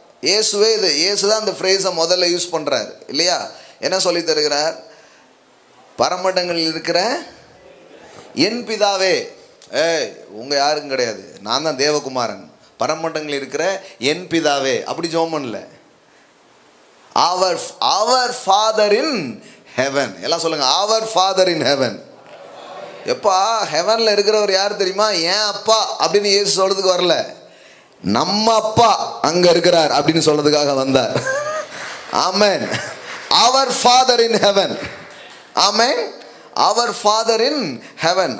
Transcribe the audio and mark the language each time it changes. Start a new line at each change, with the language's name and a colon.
Tamil: இயேசுதான் அந்த ஃப்ரேஸை முதல்ல யூஸ் பண்றாரு இல்லையா? என்ன சொல்லி தருகிறார்? பரமண்டங்களில் இருக்கிற என் பிதாவே. உங்க யாரும் கிடையாது, நான் தான் தேவகுமாரன். பரமண்டங்களில் இருக்கிற என் பிதாவே அப்படி ஜெபம் பண்ணல.
English: our father in heaven.
Tamil: எல்லாம் சொல்லுங்க,
English: our father in heaven.
Tamil: எப்பா ஹெவன்ல இருக்கிறவர் யார் தெரியுமா? ஏன் அப்பா அப்படின்னு இயேசு சொல்றதுக்கு வரல, நம்ம அப்பா அங்க இருக்கிறார் அப்படின்னு சொல்றதுக்காக வந்தார்.
English: Amen. our father in heaven. Amen. our father in heaven.